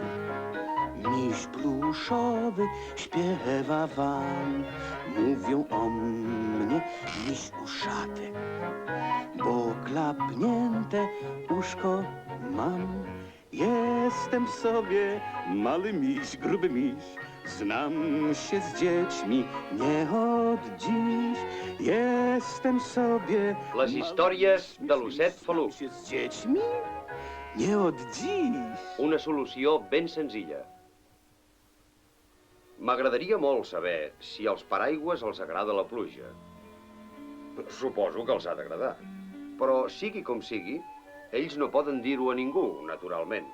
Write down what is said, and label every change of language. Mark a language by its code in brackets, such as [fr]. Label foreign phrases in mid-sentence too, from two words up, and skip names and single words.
[pl] Miś pluszowy śpiewa wam, mówią o mnie miś uszaty, bo klapnięte uszko mam. Jestem sobie mały miś, gruby miś, znam się z dziećmi nie od dziś. Jestem sobie [ca] Les històries de l'osset Faluc. [pl] Znam się z dziećmi nie od dziś. [ca] Una solució ben senzilla. M'agradaria molt saber si als paraigües els agrada la pluja. Suposo que els ha d'agradar. Però, sigui com sigui, ells no poden dir-ho a ningú, naturalment.